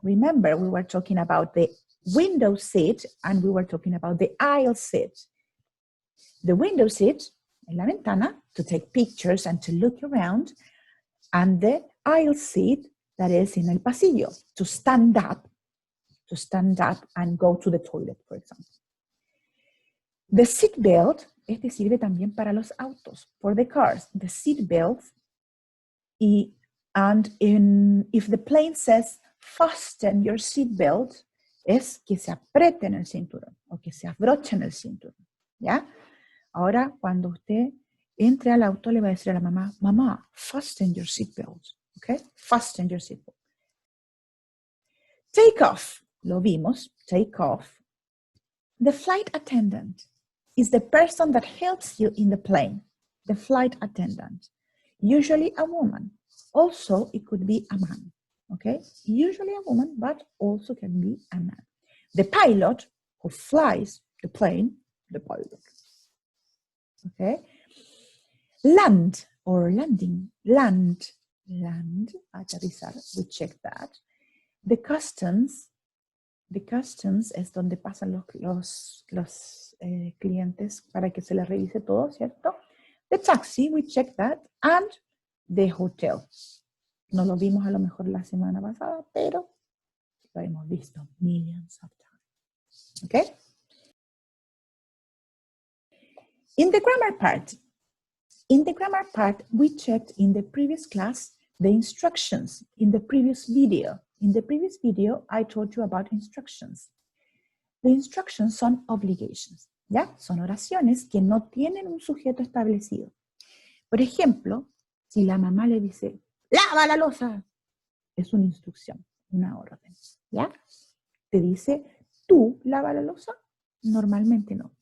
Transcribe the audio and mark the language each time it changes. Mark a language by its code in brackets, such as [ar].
[en] Remember, we were talking about the window seat and we were talking about the aisle seat. The window seat, [es] en la ventana, [en] to take pictures and to look around, and the aisle seat, that is in [es] el pasillo, [en] to stand up and go to the toilet, for example. The seat belt, [es] este sirve también para los autos, [en] for the cars. The seat belt, y And if the plane says, fasten your seatbelt, [es] es que se aprieten el cinturón o que se abrochen el cinturón, ¿ya? Ahora, cuando usted entre al auto, le va a decir a la mamá, mamá, [en] fasten your seatbelt, [es] ¿ok? [en] Fasten your seatbelt. Take off, [es] lo vimos, [en] take off. The flight attendant is the person that helps you in the plane, the flight attendant. Usually a woman. Also, it could be a man, okay? Usually a woman, but also can be a man. The pilot who flies the plane, the pilot, okay? Land or landing, land, aterrizar, we check that. [es] The customs es donde pasan los clientes para que se les revise todo, ¿cierto? [en] The taxi, we check that, and the hotel. [es] No lo vimos a lo mejor la semana pasada, pero lo hemos visto [en] millions of times. Okay? In the grammar part, we checked in the previous class the instructions in the previous video. In the previous video, I told you about instructions. The instructions [es] son [en] obligations, ¿ya? [es] Son oraciones que no tienen un sujeto establecido. Por ejemplo, si la mamá le dice, lava la loza, es una instrucción, una orden, ¿ya? Te dice, tú lava la loza, normalmente no.